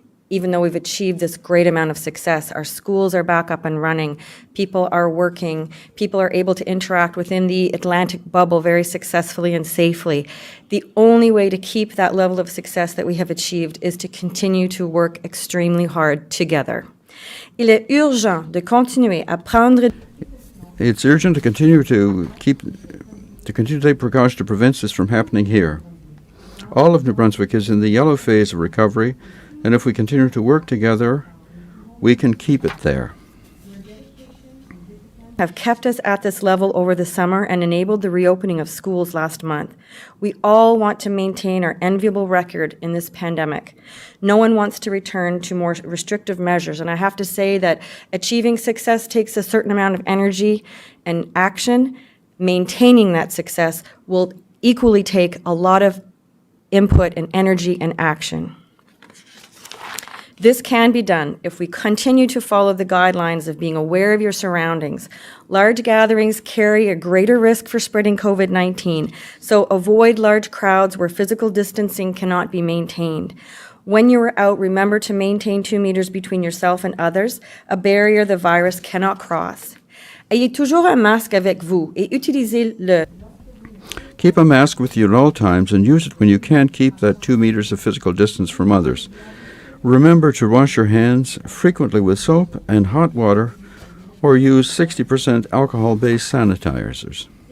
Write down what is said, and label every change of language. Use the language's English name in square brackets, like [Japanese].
[English] Even though we've achieved this great amount of success, our schools are back up and running, people are working, people are able to interact within the Atlantic bubble very successfully and safely. The only way to keep that level of success that we have achieved is to continue to work extremely hard together. [French] Il est urgent de continuer à prendre... [English] It's urgent to continue to take precautions to prevent this from happening here. All of New Brunswick is in the yellow phase of recovery, and if we continue to work together, we can keep it there. have kept us at this level over the summer and enabled the reopening of schools last month. We all want to maintain our enviable record in this pandemic. No one wants to return to more restrictive measures, and I have to say that achieving success takes a certain amount of energy and action. Maintaining that success will equally take a lot of input and energy and action. This can be done if we continue to follow the guidelines of being aware of your surroundings. Large gatherings carry a greater risk for spreading COVID-19, so avoid large crowds where physical distancing cannot be maintained. When you are out, remember to maintain 2 meters between yourself and others, a barrier the virus cannot cross. [French] Ayez toujours un masque avec vous et utilisez-le. [English] Keep a mask with you at all times and use it when you can't keep that 2 meters of physical distance from others. Remember to wash your hands frequently with soap and hot water or use 60% alcohol-based sanitizers.